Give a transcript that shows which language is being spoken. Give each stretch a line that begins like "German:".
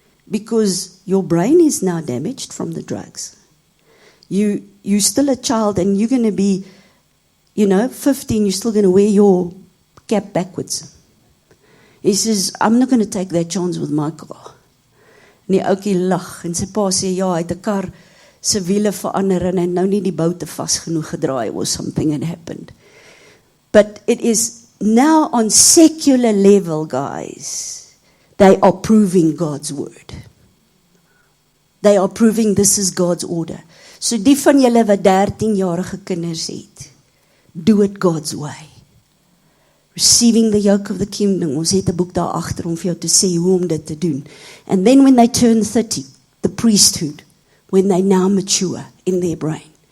English: Because your brain is now damaged from the drugs. You're still a child and you're going to be, 15, you're still going to wear your cap backwards. He says, I'm not going to take that chance with my car.
Afrikaans: En die ouetjie lag en sy pa sê, ja, hy het 'n kar se wiele verander en hy nou nie die boute vas genoeg gedraai
English: or something had happened. But it is now on secular level, guys, they are proving God's word. They are proving this is God's order.
Afrikaans: So die van julle wat 13-jarige kinders het,
English: do it God's way. Receiving the yoke of the kingdom.
Afrikaans: Ons het 'n boek daar agter om vir jou te sê hoe om dit te doen.
English: And then when they turn 30, the priesthood, when they now mature in their brain.